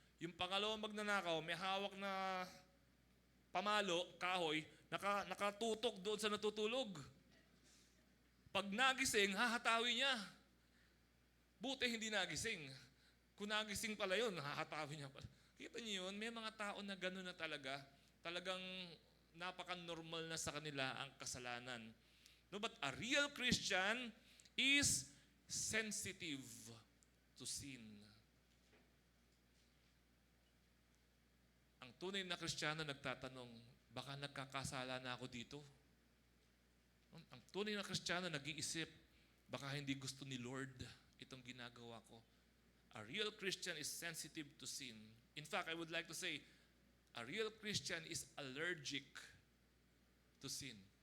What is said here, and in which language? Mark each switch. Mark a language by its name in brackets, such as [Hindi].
[Filipino] Yung pangalawang magnanakaw, may hawak na pamalo, kahoy, nakatutok doon sa natutulog. Pag nagising, hahatawi niya. Buti hindi nagising. Kung nagising pala yun, hahatawi niya pala. Kita niyo yun, may mga tao na gano'n na talaga. Talagang napaka-normal na sa kanila ang kasalanan. [English] No, but a real Christian is sensitive to sin. [Filipino] Ang tunay na Kristiyano nagtatanong, baka nagkakasala na ako dito? Ang tunay na Kristiyano nag-iisip, baka hindi gusto ni Lord itong ginagawa ko. [English] A real Christian is sensitive to sin. In fact, I would like to say, a real Christian is allergic to sin.